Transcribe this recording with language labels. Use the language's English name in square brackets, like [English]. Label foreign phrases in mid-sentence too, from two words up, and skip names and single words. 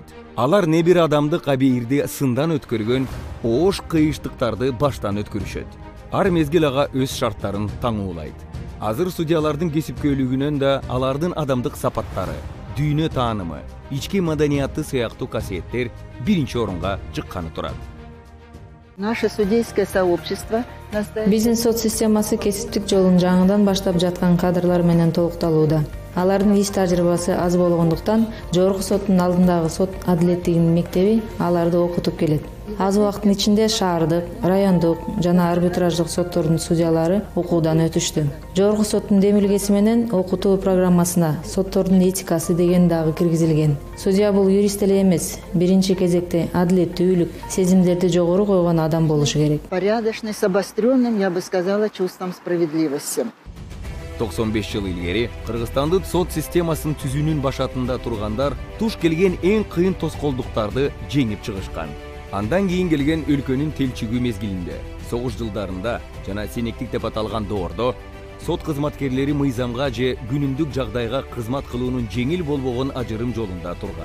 [Kyrgyz] Алар не бир адамдык абийирди сындан өткөргөн, оош кыйыштыктарды баштан өткөрүшөт. Ар мезгил ага өз шарттарын таңуулайт. Азыр судьялардын кесипкөйлүгүнөн да алардын адамдык сапаттары, дүйнө таанымы, ички маданияты сыяктуу касиеттер биринчи орунга чыкканы турат. [Russian] Наше судейское сообщество [Kyrgyz] Биздин сот системасы кесиптик жолун жаңыдан баштап жаткан кадрлар менен толукталууда. Алардын иш тажрыйбасы аз болгондуктан жогорку соттун алдындагы сот адилеттигинин мектеби аларды окутуп келет. Аз убакыттын ичинде шаардык, райондук жана арбитраждык соттордун судьялары окуудан өтүштү. Жогорку соттун демилгеси менен окутуу программасына соттордун этикасы деген дагы киргизилген. Судья бул юрист эле эмес, биринчи кезекте адилеттүүлүк, сезимдерди жогору койгон адам болушу керек. [Russian] Порядочный, с обостренным, я бы сказала, чувством справедливости. [Kyrgyz] 95 жыл илгери Кыргызстандын сот системасын түзүүнүн башатында тургандар туш келген эң кыйын тоскоолдуктарды жеңип чыгышкан. Андан кийин келген өлкөнүн телчигүү мезгилинде, согуш жылдарында жана сенектик деп аталган доордо сот кызматкерлери мыйзамга же күнүмдүк жагдайга кызмат кылуунун жеңил болбогон ажырым жолунда турган.